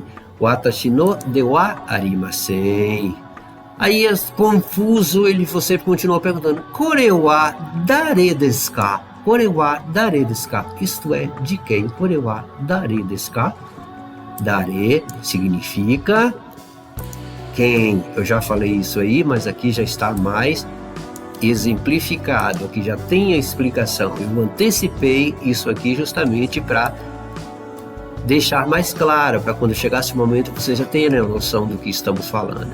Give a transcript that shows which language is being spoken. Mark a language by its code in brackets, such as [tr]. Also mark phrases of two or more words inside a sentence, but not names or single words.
[ja] 私のではありません. [pt] Aí, confuso, você continua perguntando: [ja] これは誰ですか? これは誰ですか? [pt] Isto é, de quem? [ja] これは誰ですか? [pt] Dare significa quem. Eu já falei isso aí, mas aqui já está mais exemplificado, aqui já tem a explicação. Eu antecipei isso aqui justamente para deixar mais claro, para quando chegasse o momento você já tenha a noção do que estamos falando.